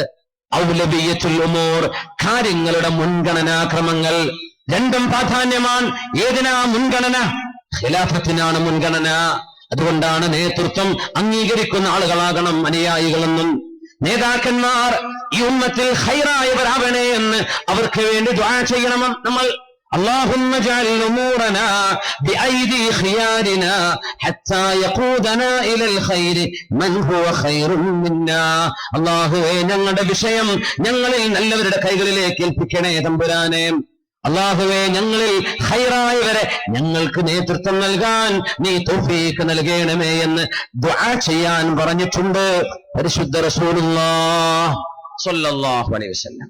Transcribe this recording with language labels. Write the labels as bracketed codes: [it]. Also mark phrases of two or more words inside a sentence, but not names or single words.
[ar] أولويات الأمور, [ml] കാര്യങ്ങളുടെ മുൻഗണനാക്രമങ്ങൾ രണ്ടും പ്രാധാന്യമാണ്. ഏതിനാ മുൻഗണന? ഖിലാഫത്തിനാണ് മുൻഗണന. അതുകൊണ്ടാണ് നേതൃത്വം അംഗീകരിക്കുന്ന ആളുകളാകണം അനുയായികളെന്നും. നേതാക്കന്മാർ ഈ ഉമ്മത്തിൽ ഖൈറായവരാവണേ എന്ന് അവർക്ക് വേണ്ടി ദുആ ചെയ്യണം നമ്മൾ. [ar] اللهم اجعل امورنا بايدي خيارنا حتى يقودنا الى الخير من هو خير منا. [ml] അല്ലാഹുവേ, ഞങ്ങളുടെ വിഷയം ഞങ്ങളിൽ നല്ലവരുടെ കൈകളിലേക്ക് ഏൽപ്പിക്കണേ തമ്പുരാനെ. അല്ലാഹുവേ, ഞങ്ങളിൽ ഖൈറായവരെ ഞങ്ങൾക്ക് നേതൃത്വം നൽകാൻ നീ തൗഫീഖ് നൽകണമേ എന്ന് ദുആ ചെയ്യാൻ പറഞ്ഞിട്ടുണ്ട് പരിശുദ്ധ [ar] رسول الله صلى الله عليه وسلم.